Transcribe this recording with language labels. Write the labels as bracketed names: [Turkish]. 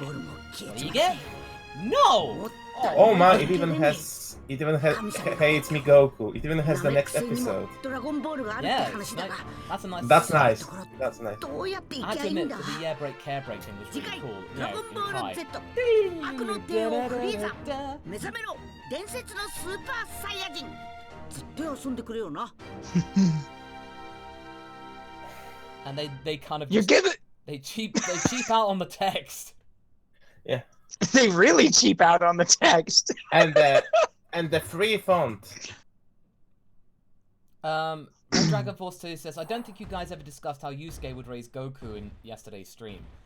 [English] What do you get? No! Oh my, it even hates me Goku. It even has the next episode. Yeah, that's a nice. That's nice. That's nice. I have to admit, the care break thing was really cool. You know, in Kai. [Japanese] 悪の帝王フリーザ目覚めろ伝説のスーパーサイヤ人ずっと遊んでくれよな [English] And they kind of You give it. they cheap out on the text. Yeah. They really cheap out on the text. And the free font. Dragon Force 2 says, I don't think you guys ever discussed how Yusuke would raise Goku in yesterday's stream.